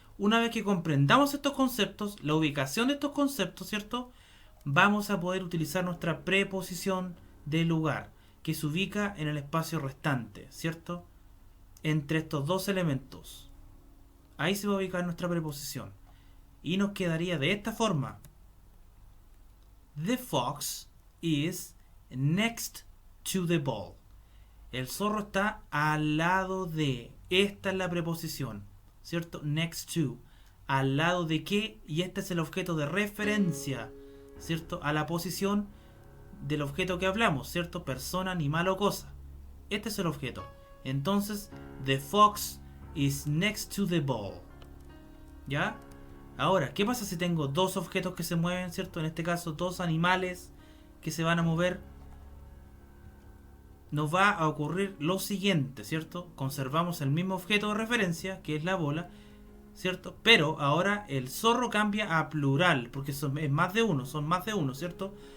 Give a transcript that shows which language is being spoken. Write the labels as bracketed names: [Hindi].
[Spanish] Una vez que comprendamos estos conceptos, la ubicación de estos conceptos, ¿cierto? Vamos a poder utilizar nuestra preposición de lugar, que se ubica en el espacio restante, ¿cierto? Entre estos dos elementos. Ahí se va a ubicar nuestra preposición. Y nos quedaría de esta forma. [English] The fox is next to the ball. [Spanish] El zorro está al lado de. Esta es la preposición, ¿cierto? [English] Next to. [Spanish] ¿Al lado de qué? Y este es el objeto de referencia, ¿cierto? A la posición del objeto que hablamos, ¿cierto? Persona, animal o cosa. Este es el objeto. [English] Entonces, the fox is next to the ball. [Spanish] ¿Ya? Ahora, ¿qué pasa si tengo dos objetos que se mueven, ¿cierto? En este caso, dos animales que se van a mover. Nos va a ocurrir lo siguiente, ¿cierto? Conservamos el mismo objeto de referencia, que es la bola, ¿cierto? Pero ahora el zorro cambia a plural, porque es más de uno, son más de uno, ¿cierto?